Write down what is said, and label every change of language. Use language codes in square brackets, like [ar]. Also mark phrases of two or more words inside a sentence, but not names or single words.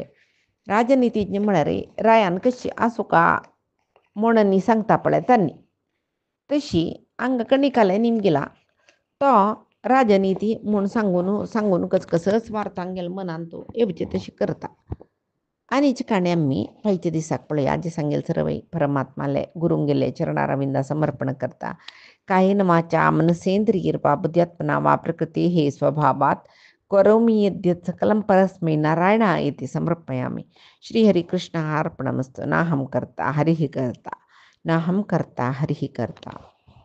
[kok] राजनितीज्ञ म्हळ्यार रायान कशी आसुका म्हणून सांगता पळय तांणी तशी हांगा कणिकाले निमगेला तो राजनीती म्हूण सांगून कसकस वार्तांक गेलो मनान तो येवचे तशी करता. आनीच काणी आमी फायच्या दिसाक पळय आजी सांगेल सरवय परमात्माले गुरुंगेले चरणारविंदा समर्पण करता. [sa] कायेन वाचा मनसेंद्रियैर्वा बुद्ध्यात्मना वा प्रकृती हे स्वभावात करोमि यद्यत् सकलं परस्मै नारायणा इति समर्पयामि. श्रीहरिकृष्ण अर्पणमस्तु. नाहं कर्ता हरिः कर्ता, नाहं कर्ता हरिः कर्ता.